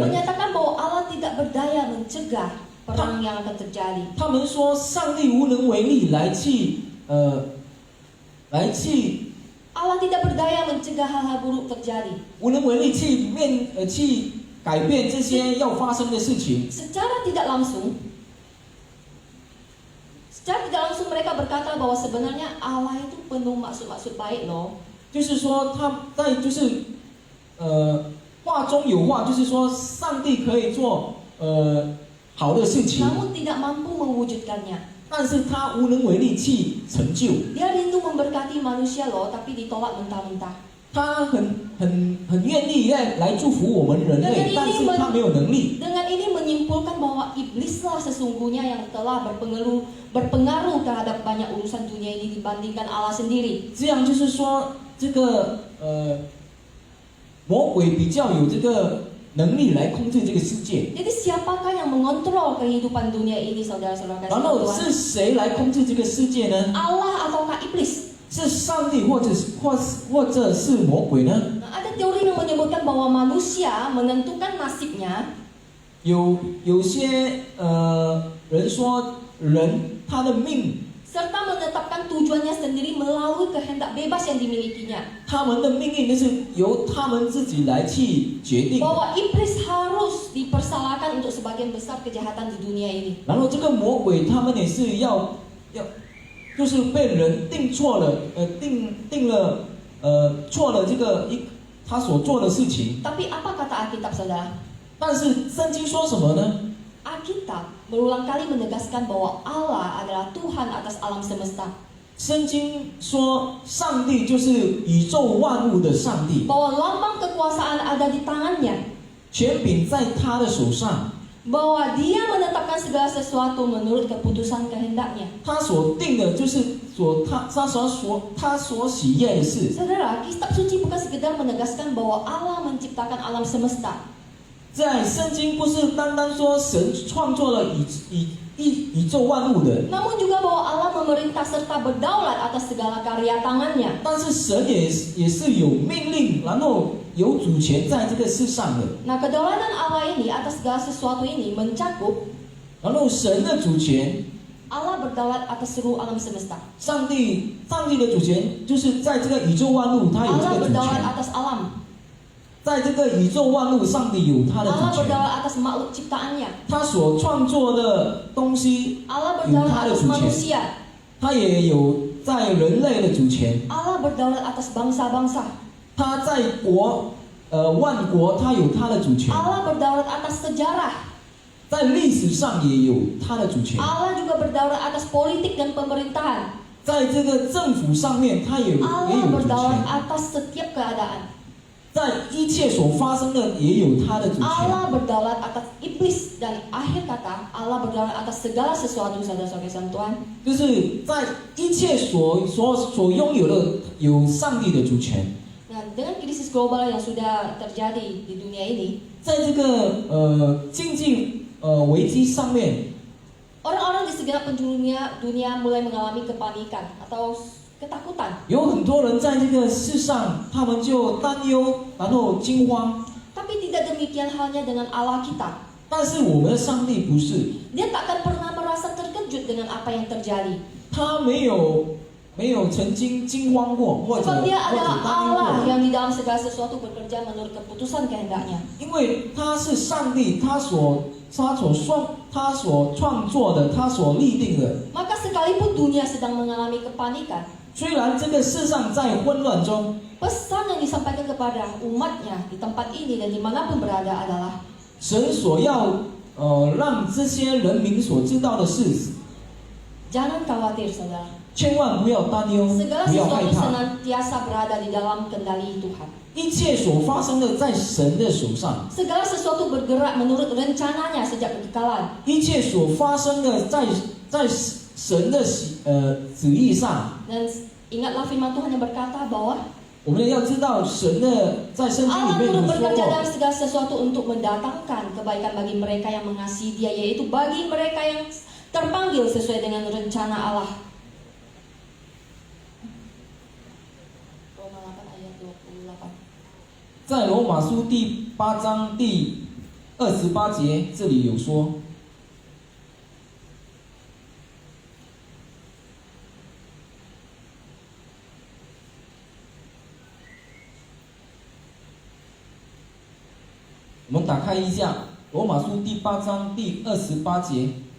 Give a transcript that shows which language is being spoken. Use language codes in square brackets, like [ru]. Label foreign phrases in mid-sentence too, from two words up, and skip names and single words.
[id] menyatakan bahwa Allah tidak berdaya mencegah perang yang akan terjadi. [zh] 他们说上帝无能为力来去 [id] Allah tidak berdaya mencegah hal-hal buruk terjadi. [zh] 无能为力去改变这些要发生的事情。 [id] Secara tidak langsung mereka berkata bahwa sebenarnya Allah itu penuh maksud-maksud baik loh. [zh] 就是说他在就是话中有话，就是说上帝可以做好的事情， [id] Namun tidak mampu mewujudkannya. [zh] 但是他无能为力去成就。 [id] Dia rindu memberkati manusia loh, tapi ditolak mentah-mentah. [zh] 他很愿意来祝福我们人类，但是他没有能力。 [id] Dengan ini menyimpulkan bahwa iblislah sesungguhnya yang telah berpengaruh terhadap banyak urusan dunia ini dibandingkan Allah sendiri. [zh] 这样就是说，这个魔鬼比较有这个能力来控制这个世界。 [id] Jadi siapakah yang mengontrol kehidupan dunia ini, saudara-saudara [zh] 然后 [id] kasih [zh] 是 [id] Tuhan? [zh] 谁来控制这个世界呢？ [id] Allah ataukah iblis? [zh] 是上帝，或者是魔鬼呢？ [id] Nah, ada teori yang menyebutkan bahwa manusia menentukan nasibnya. [zh] 有些人说，人他的命， [id] serta menetapkan tujuannya sendiri melalui kehendak bebas yang dimilikinya. [zh] 他们的命运就是由他们自己来去决定的。 [id] Bahwa iblis harus dipersalahkan untuk sebagian besar kejahatan di dunia ini. [zh] 然后这个魔鬼他们也是要，就是被人定错了，定了错了这个他所做的事情。 [id] Tapi apa kata Alkitab, saudara? [zh] 但是圣经说什么呢？ [id] Alkitab berulang kali menegaskan bahwa Allah adalah Tuhan atas alam semesta. [zh] 圣经说，上帝就是宇宙万物的上帝， [id] Bahwa lambang kekuasaan ada di tangannya. [zh] 权柄在他的手上， [id] Bahwa dia menetapkan segala sesuatu menurut keputusan kehendaknya. [zh] 他所定的就是他所喜悦的事。 [id] Saudara, kitab suci bukan sekedar menegaskan bahwa Allah menciptakan alam semesta. [zh] 在圣经不是单单说神创作了宇宙万物的， [id] Namun juga bahwa Allah memerintah serta berdaulat atas segala karya tangannya. [zh] 但是神也是有命令，然后有主权在这个世上的。 [id] Nah, kedaulatan Allah ini atas segala sesuatu ini mencakup [zh] 然后神的主权， [id] Allah berdaulat atas seluruh alam semesta. [zh] 上帝的主权就是在这个宇宙万物，他有这 Allah 个主 [id] berdaulat [zh] 权。 [id] atas alam. [zh] 在这个宇宙万物，上帝有他的 Allah 主权。 [id] berdaulat atas makhluk ciptaannya. [zh] 他所创作的东西， Allah 有 [id] berdaulat [zh] 他的 [id] atas [zh] 主权， [id] manusia. [zh] 他也有在人类的主权。 [id] Allah berdaulat atas bangsa-bangsa. [zh] 他在万国，他有他的主权。 [id] Allah berdaulat atas sejarah. [zh] 在历史上也有他的主权。 [id] Allah juga berdaulat atas politik dan pemerintahan. [zh] 在这个政府上面，他也有 Allah 主 [id] berdaulat [zh] 权。 [id] atas setiap keadaan. [zh] 在一切所发生的，也有他的主权。 [id] Allah berdaulat atas iblis, dan akhir kata Allah berdaulat atas segala sesuatu, saudara-saudara Tuhan. [zh] 就是在一切所拥有的，有上帝的主权。 [id] Nah, dengan krisis global yang sudah terjadi di dunia ini, [zh] 在这个经济危机上面， [id] orang-orang di segenap penjuru dunia mulai mengalami kepanikan atau ketakutan. [zh] 有很多人在这个世上，他们就担忧，然后惊慌。 [id] Tapi tidak demikian halnya dengan Allah kita. [zh] 但是我们的上帝不是， [id] Dia tak akan pernah merasa terkejut dengan apa yang terjadi. [zh] 他没有曾经惊慌过，或者 [id] Sebab dia [zh] 担忧 [id] adalah Allah [zh] 过， [id] yang di dalam segala sesuatu bekerja menurut keputusan kehendaknya. [zh] 因为他是上帝，他所创作的，他所立定的。 [id] Maka sekalipun dunia sedang mengalami kepanikan, [zh] 虽然这个世上在混乱中， [id] pesan yang disampaikan kepada umatnya di tempat ini dan dimanapun berada adalah [zh] 神所要让这些人民所知道的是， [id] jangan khawatir, saudara. [zh] 千万不要担忧， [id] Segala [zh] 不要害 [id] sesuatu [zh] 怕。 [id] senantiasa berada di dalam kendali Tuhan. [zh] 一切所发生的在神的手上， [id] Segala sesuatu bergerak menurut rencananya sejak kekekalan. [zh] 一切所发生的在神的旨意上。 [id] Dan ingatlah firman Tuhan yang berkata bahwa [zh] 我们要知道，神的在圣经里 Allah 面有 [id] turut [zh] 说 [id] bekerja [zh] 过， [id] dalam segala sesuatu untuk mendatangkan kebaikan bagi mereka yang mengasihi Dia, yaitu bagi mereka yang terpanggil sesuai dengan rencana Allah. Roma 8 ayat 28. [zh] 在罗马书第8章第28节，这里有说。我们打开一下罗马书第8章第28节，